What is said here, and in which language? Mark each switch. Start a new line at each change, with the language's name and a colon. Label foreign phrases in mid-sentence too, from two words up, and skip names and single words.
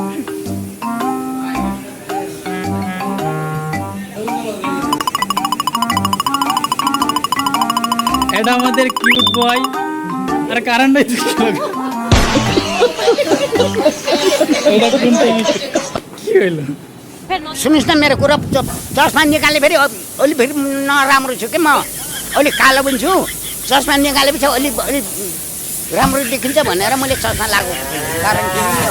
Bangla: এটা আমাদের কিউট বয়। আর কারণ কি হইলো
Nepali: सुनिस् न मेरो कुरा चस्मा निकाले फेरि अलि फेरि नराम्रो छु कि म अलि कालो पनि छु। चस्मा निकालेपछि अलि अलि राम्रो देखिन्छ भनेर मैले चस्मा लगाएको कारण के हो।